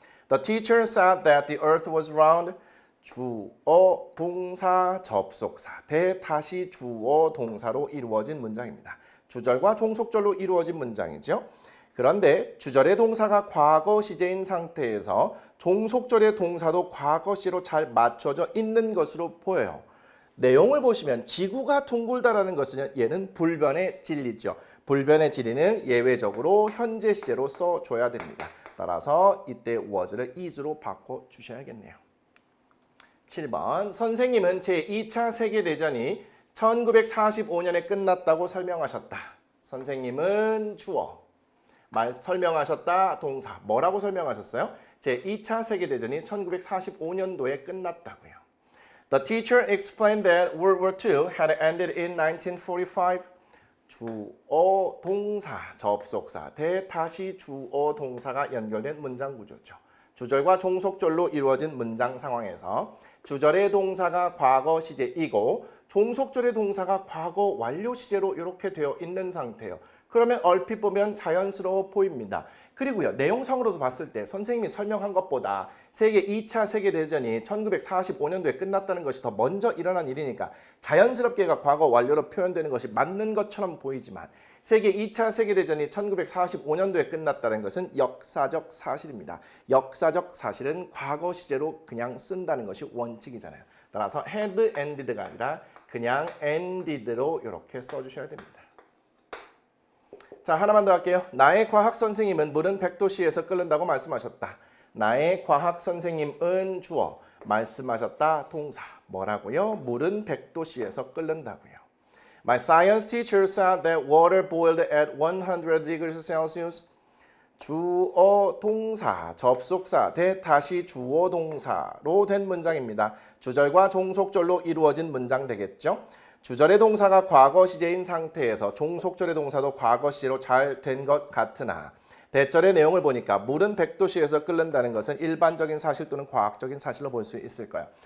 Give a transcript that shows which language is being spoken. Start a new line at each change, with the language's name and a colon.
English: The teacher said that the earth was round.
Korean: 주어, 동사, 접속사. 다시 주어, 동사로 이루어진 문장입니다. 주절과 종속절로 이루어진 문장이죠. 그런데 주절의 동사가 과거 시제인 상태에서 종속절의 동사도 과거 시로 잘 맞춰져 있는 것으로 보여요. 내용을 보시면 지구가 둥글다라는 것은 얘는 불변의 진리죠. 불변의 진리는 예외적으로 현재 시제로 써줘야 됩니다. 따라서 이때 was를 is로 바꿔주셔야겠네요. 7번. 선생님은 제2차 세계대전이 1945년에 끝났다고 설명하셨다. 선생님은 주어. 설명하셨다 동사. 뭐라고 설명하셨어요? 제2차 세계대전이 1945년도에 끝났다고요.
English: The teacher explained that World War II had ended in 1945.
Korean: 주어, 동사, 접속사, 다시 주어, 동사가 연결된 문장 구조죠. 주절과 종속절로 이루어진 문장 상황에서 주절의 동사가 과거 시제이고 종속절의 동사가 과거 완료 시제로 이렇게 되어 있는 상태예요. 그러면 얼핏 보면 자연스러워 보입니다. 그리고요, 내용상으로도 봤을 때 선생님이 설명한 것보다 세계 2차 세계대전이 1945년도에 끝났다는 것이 더 먼저 일어난 일이니까 자연스럽게가 과거 완료로 표현되는 것이 맞는 것처럼 보이지만 세계 2차 세계대전이 1945년도에 끝났다는 것은 역사적 사실입니다. 역사적 사실은 과거 시제로 그냥 쓴다는 것이 원칙이잖아요. 따라서 had ended가 아니라 그냥 ended로 이렇게 써주셔야 됩니다. 자, 하나만 더 할게요. 나의 과학 선생님은 물은 100도씨에서 끓는다고 말씀하셨다. 나의 과학 선생님은 주어. 말씀하셨다 동사. 뭐라고요? 물은 100도씨에서 끓는다고요.
English: My science teacher said that water boiled at 100 degrees Celsius.
Korean: 주어 동사, 접속사, 다시 주어 동사로 된 문장입니다. 주절과 종속절로 이루어진 문장 되겠죠. 주절의 동사가 과거 시제인 상태에서 종속절의 동사도 과거 시로 잘 된 것 같으나 대절의 내용을 보니까 물은 100도씨에서 끓는다는 것은 일반적인 사실 또는 과학적인 사실로 볼 수 있을 거예요.